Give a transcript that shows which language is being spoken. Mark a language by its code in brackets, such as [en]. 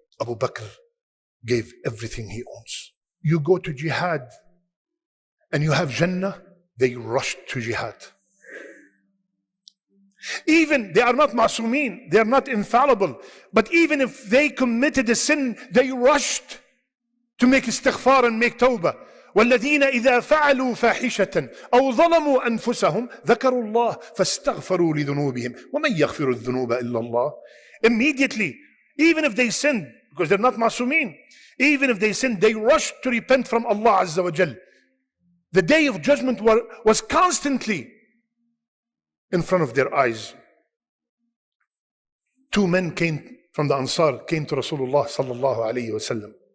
[en] Abu Bakr gave everything he owns. You go to jihad and you have Jannah, they rushed to jihad. Even they are not ma'soomeen, they are not infallible, but even if they committed a sin, they rushed to make istighfar and make tawbah. [ar] والذين إذا فعلوا فاحشة أو ظلموا أنفسهم ذكروا الله فاستغفروا لذنوبهم ومن يغفر الذنوب إلا الله. [en] Immediately, even if they sinned, because they're not ma'soomeen, even if they sinned, they rushed to repent from Allah Azza wa Jal. The Day of Judgment was constantly in front of their eyes. Two men came from the Ansar, came to Rasulullah sallallahu alayhi wa sallam.